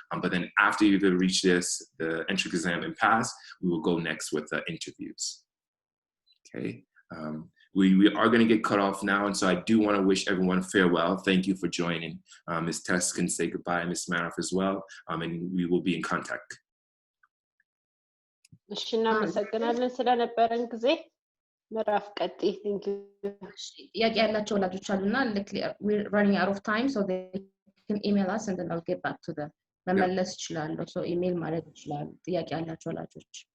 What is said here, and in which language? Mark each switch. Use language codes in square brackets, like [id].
[en] But then after you've reached the entrance exam and pass, we will go next with the interviews. Okay. We are going to get cut off now, and so I do want to wish everyone farewell. Thank you for joining. Ms. Tess can say goodbye, Ms. Madoff as well, and we will be in contact. [am] እሺ እናመሰግናለን ስለነበረን ጊዜ። ምዕራፍ ቀጥይ። [en] Thank you. [am] ጥያቄ ያላቸው ወላጆች አሉና [en] we're running out of time, so they can email us and then I'll get back to them. [am] መመለስ ይችላሉ። [en] So email [am] ማድረግ ይችላሉ ጥያቄ ያላቸው ወላጆች።